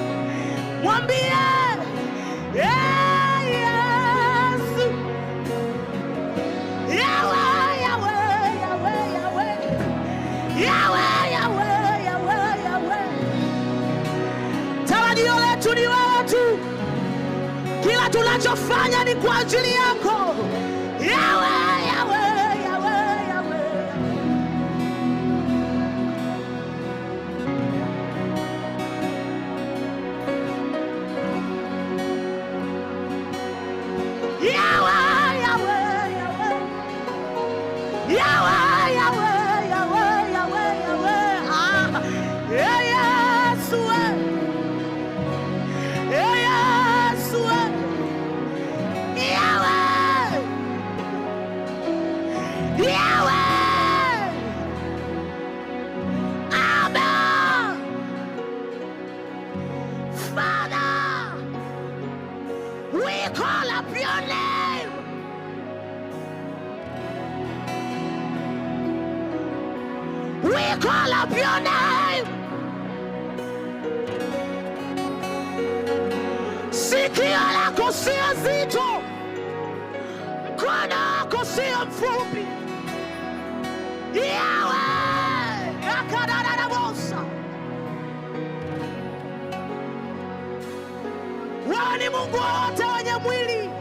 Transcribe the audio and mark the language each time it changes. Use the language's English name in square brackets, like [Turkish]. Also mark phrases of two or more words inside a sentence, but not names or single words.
[Swahili] Mwambie Yesu, Yahweh, Yahweh, Yahweh, Yahweh, Yahweh, Yahweh, Yahweh, Yahweh. Tarajio letu ni wewe tu. Kila tunachofanya ni kwa ajili yako. Yahweh, Yahweh, Yahweh, Yahweh. Yahweh, Yahweh, Yahweh. Yahweh, Yahweh, Yahweh, Yahweh, Yahweh. Ah, Yesu, Yesu, Yahweh, Yahweh. [English] Abba, Father, we call up your name. We call up your name. [Swahili] Sikio lako sio zito, mkono wako sio mfupi. Yahweh, yakadadadabosa. Wewe ni Mungu wa wote wenye mwili.